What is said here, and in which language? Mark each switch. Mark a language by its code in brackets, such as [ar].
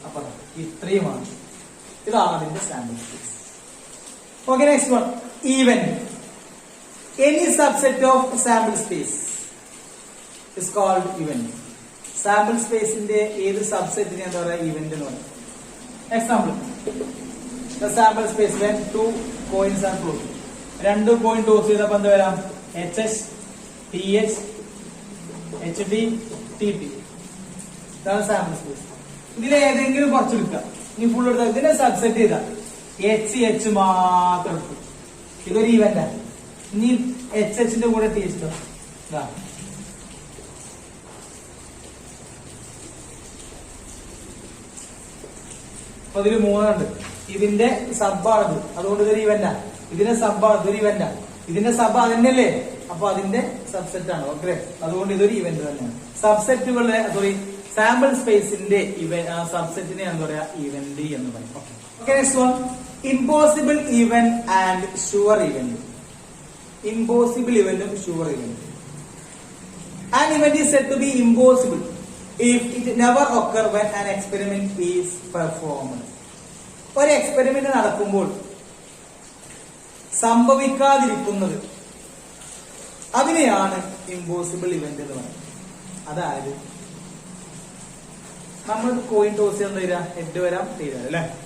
[ml] അപ്പൊ ഇത്രയുമാണ്. ഇതാണ് അതിന്റെ sample space. [en] Okay, next one, event. Any subset of sample space is called event. [ml] Sample സ്പേസിന്റെ ഏത് സബ്സെറ്റിനെ എന്താ പറയുക? ഇവന്റ് എന്ന് പറയും. [en] Example, the sample space when 2 coins are closed. [ml] 2 coin toss ചെയ്തപ്പോ എന്താ വരാം? HH, TH, HT, TT. ഇതാണ് സാമ്പിൾ സ്പേസ്. ഇതിൽ ഏതെങ്കിലും കുറച്ചെടുക്കുക. ഇനി ഫുൾ എടുത്താൽ ഇതിനെ സബ്സെറ്റ് ചെയ്താൽ HH മാത്രം എടുക്കും. ഇതൊരു ഈവന്റാണ്. ഇനി HHന്റെ കൂടെ TH ഇതാ. അപ്പൊ ഇതിൽ 3 ഉണ്ട്. ഇതിന്റെ സബ്ബാണിത്, അതുകൊണ്ട് ഇതൊരു ഇവന്റാ. ഇതിന്റെ സബ്ബാണ്, ഇതൊരു ഇവന്റാ. ഇതിന്റെ സബ് അതിന്റെ അപ്പൊ അതിന്റെ സബ്സെറ്റ് ആണ്. ഓക്കെ, അതുകൊണ്ട് ഇതൊരു ഇവന്റ് തന്നെയാണ്. സബ്സെറ്റുകളുടെ സാമ്പിൾ സ്പേസിന്റെ സബ്സെറ്റിനെ എന്താ പറയാ ഇവന്റ് എന്ന് പറയും. [en] Okay next one impossible event and sure event. [ml] Impossible ഇവന്റും sure ഇവന്റും. [en] An event is said to be impossible if it never occur when an experiment is performed. [ml] ഒരു എക്സ്പെരിമെന്റ് നടക്കുമ്പോൾ സംഭവിക്കാതിരിക്കുന്നത് അതിനെയാണ് ഇമ്പോസിബിൾ ഇവന്റ് എന്ന് പറയുന്നത്. അതായത് നമ്മൾ കോയിൻ ടോസ് ചെയ്യാൻ തരാ, head വരാം തീരാ അല്ലെ.